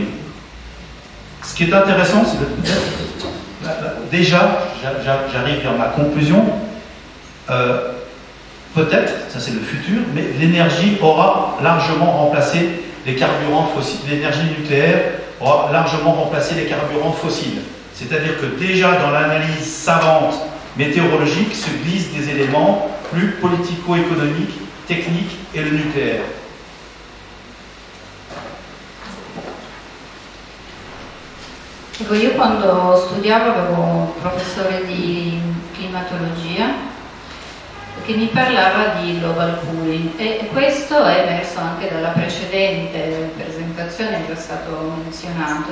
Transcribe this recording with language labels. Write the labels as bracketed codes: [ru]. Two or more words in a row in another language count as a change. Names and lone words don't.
[fr] Ce qui est intéressant, c'est de déjà, j'arrive vers ma conclusion, peut-être, ça c'est le futur, mais l'énergie aura largement remplacé les carburants fossiles, l'énergie nucléaire aura largement remplacé les carburants fossiles. C'est-à-dire que déjà dans l'analyse savante météorologique se glissent des éléments plus politico-économiques, techniques et le nucléaire. [it] Ecco, io quando studiavo avevo un professore di climatologia che mi parlava di [en] global cooling, [it] e questo è emerso anche dalla precedente presentazione che è stato menzionato.